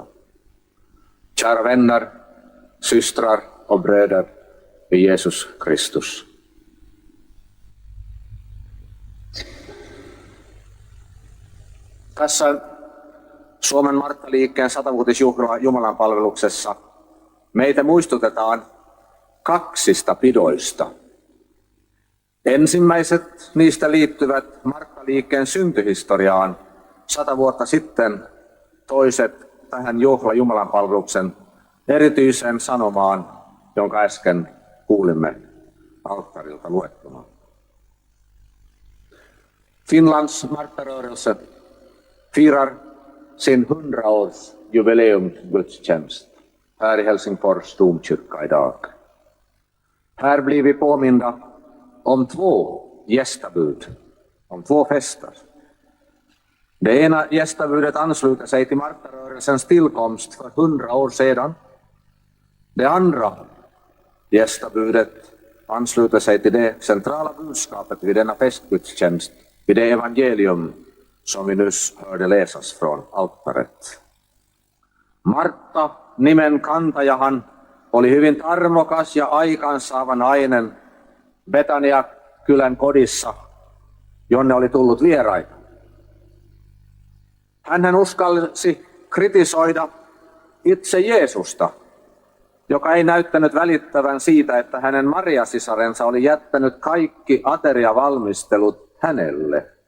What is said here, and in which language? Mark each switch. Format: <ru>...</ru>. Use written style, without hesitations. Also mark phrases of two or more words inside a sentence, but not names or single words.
<sv>Kära vänner, systrar och bröder i Jesus Kristus.</sv> <fi>Tässä Suomen Marttaliikkeen 100-vuotisjuhlaa Jumalan palveluksessa meitä muistutetaan kaksista pidoista. Ensimmäiset niistä liittyvät Marttaliikkeen syntyhistoriaan 100 vuotta sitten, toiset tähän Jumalan palveluksen erityiseen sanomaan, jonka äsken kuulimme alttarilta luettuna.</fi> <sv>Finlands Marttarörelse firar sin 100-års jubileumsgudstjänst här i Helsingfors domkyrka idag. Här blir vi påminda om 2 gästabud, om 2 fester. Det ena gästabudet ansluter sig till Martarörelsens tillkomst för 100 år sedan. Det andra gästabudet ansluter sig till det centrala budskapet vid denna festgudstjänst, vid det evangelium som vi nyss hörde läsas från altaret.</sv> <fi>Martta, nimen kantajahan, oli hyvin tarmokas ja aikaansaava nainen Betania-kylän kodissa, jonne oli tullut vieraita. Hän uskalsi kritisoida itse Jeesusta, joka ei näyttänyt välittävän siitä, että hänen Maria-sisarensa oli jättänyt kaikki ateriavalmistelut hänelle.</fi>